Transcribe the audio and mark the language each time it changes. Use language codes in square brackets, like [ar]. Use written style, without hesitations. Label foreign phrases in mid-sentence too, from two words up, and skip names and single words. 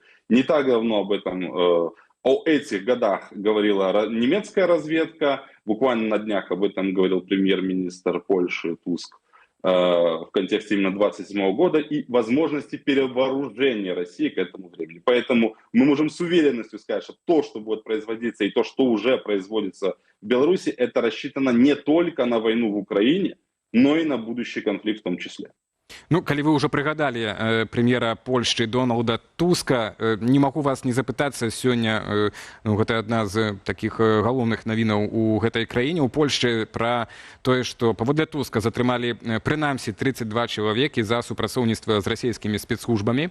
[ru] Не так давно об этом, о этих годах говорила немецкая разведка, буквально на днях об этом говорил премьер-министр Польши Туск в контексте именно 2027 года и возможности перевооружения России к этому времени. Поэтому мы можем с уверенностью сказать, что то, что будет производиться и то, что уже производится в Беларуси, это рассчитано не только на войну в Украине, но и на будущий конфликт в том числе. [be] Ну, калі вы ўжо прыгадалі прэм'ера Польшчы Дональда Туска, не магу вас не запытацца сёння, гэта адна з такіх галоўных навінаў у гэтай краіне, у Польшчы, пра тое, што паводле Туска затрымалі прынамсі 32 чалавекі за супрацоўніцтва з расійскімі спецслужбамі.